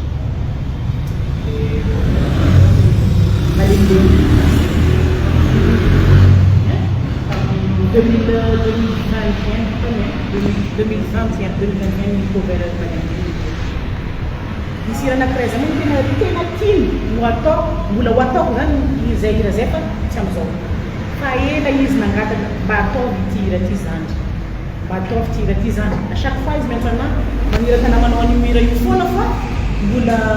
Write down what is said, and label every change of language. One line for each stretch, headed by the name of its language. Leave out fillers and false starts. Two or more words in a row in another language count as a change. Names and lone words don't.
Malagasy: loatra malendeny 2021 ny cover misy hira anakiray zany tena tiny no atao mbola ho ataoko zany izay hira zay fa tsy am'izao fa ela izy nangataka mba ataovy ity hira ty zandry mba ataovy ty hira ty zandry
French: à chaque fois
Malagasy: izy miantso anahy maniraka na manao an'io hira io foana fa mbola